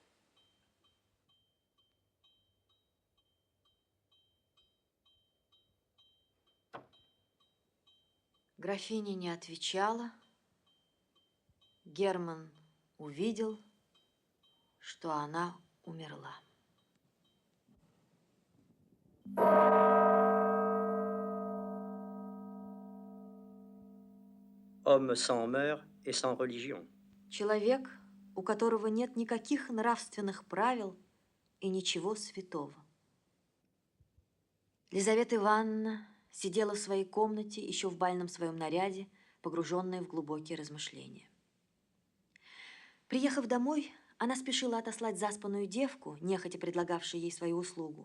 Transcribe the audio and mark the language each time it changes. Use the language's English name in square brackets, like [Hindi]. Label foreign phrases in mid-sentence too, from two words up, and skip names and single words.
[Russian] Графиня не отвечала. Герман увидел, что она умерла. [French] Homme sans mœurs et sans religion. [Russian] Человек, у которого нет никаких нравственных правил и ничего святого. Лизавета Ивановна сидела в своей комнате, еще в бальном своем наряде, погруженная в глубокие размышления. Приехав домой, она спешила отослать заспанную девку, нехотя предлагавшую ей свою услугу.